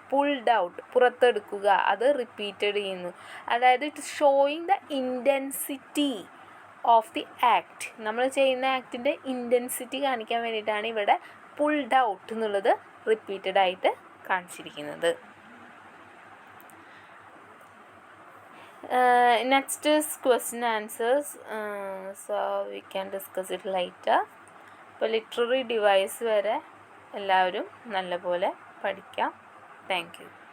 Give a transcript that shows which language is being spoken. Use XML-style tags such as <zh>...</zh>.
<en>pulled out</en> <ml>പുറത്തെടുക്കുക, അത് repeated ചെയ്യുന്നു. അതായത്</ml> <en>It showing the intensity of the act.</en> <ml>നമ്മൾ ചെയ്യുന്ന ആക്ടിൻ്റെ ഇൻറ്റൻസിറ്റി കാണിക്കാൻ വേണ്ടിയിട്ടാണ് ഇവിടെ പുൾഡ് ഔട്ട് എന്നുള്ളത് റിപ്പീറ്റഡ് ആയിട്ട് കാണിച്ചിരിക്കുന്നത്.</ml> <en>Next is question answers. So we can discuss it later.</en> <ml>ഇപ്പോൾ ലിറ്റററി ഡിവൈസ് വരെ എല്ലാവരും നല്ലപോലെ പഠിക്കാം.</ml> <en>Thank you.</en>